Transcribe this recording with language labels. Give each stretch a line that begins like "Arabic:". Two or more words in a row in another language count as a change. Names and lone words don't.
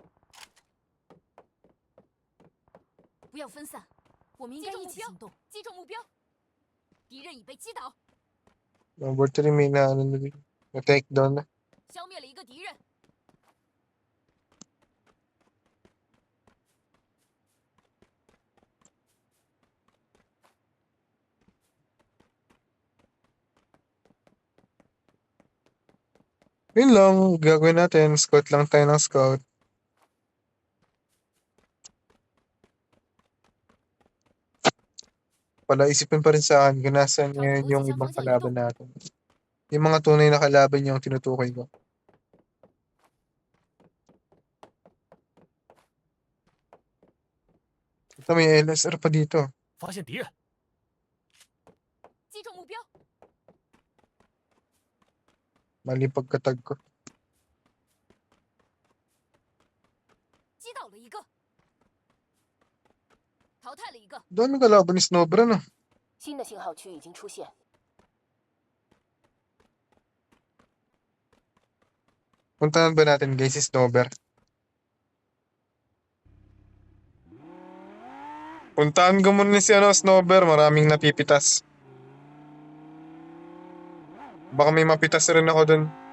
Chinese: 不要分散，我们应该一起行动。击中目标，敌人已被击倒，
Filipino: Number 3 may na-
English: take down
Filipino: na.
Chinese: 消灭了一个敌人。
Filipino: Yun lang, gagawin natin. Scout lang tayo ng scout. Pala, isipin pa rin sa akin kung nasaan ngayon yung ibang kalaban natin. Yung mga tunay na kalaban yung tinutukoy ko. Ito, may LSR pa dito.
Chinese: 发现敌人，击中目标，
Filipino: Mali pagkatag ko.
Chinese: 击倒了一个，淘汰了一个。
Filipino: Doon may kalaban ni Snowbra, no?
Chinese: 新的信号区已经出现，
Filipino: Puntahan ba natin guys si Snowbra? Puntahan ko muna si Snowbra. Maraming napipitas. Baka may mapitas rin ako dun.